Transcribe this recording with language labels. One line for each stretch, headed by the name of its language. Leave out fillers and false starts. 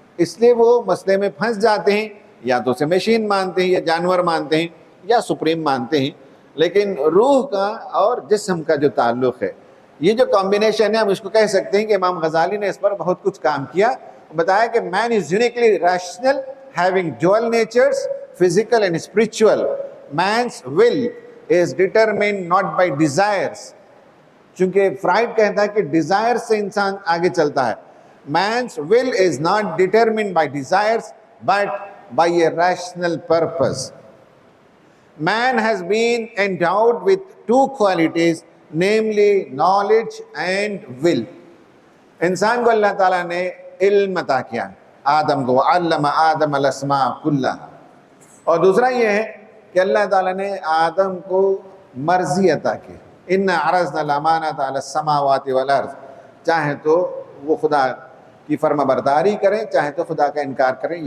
Urdu: اس لیے وہ مسئلے میں پھنس جاتے ہیں, یا تو اسے مشین مانتے ہیں, یا جانور مانتے ہیں, یا سپریم مانتے ہیں. لیکن روح کا اور جسم کا جو تعلق ہے, یہ جو کمبینیشن ہے, ہم اس کو کہہ سکتے ہیں کہ امام غزالی نے اس پر بہت کچھ کام کیا, بتایا کہ
English: Man is uniquely rational having dual natures, physical and spiritual. Man's will is determined not by desires.
Urdu: چونکہ فرائڈ کہتا ہے کہ ڈیزائر سے انسان آگے چلتا ہے.
English: Man's will is not determined by desires but by a rational purpose. Man has been endowed with two qualities, namely knowledge and will.
Urdu: انسان کو اللہ تعالیٰ نے علم عطا کیا, آدم کو,
Arabic: علم آدم الاسماء کلھا.
Urdu: اور دوسرا یہ ہے کہ اللہ تعالیٰ نے آدم کو مرضی عطا کی.
Arabic: اِنَّا عَرَضْنَا الْأَمَانَةَ عَلَى السَّمَاوَاتِ وَالْأَرْضِ.
Urdu: چاہے تو وہ خدا کی فرما برداری کریں, چاہے تو خدا کا انکار کریں.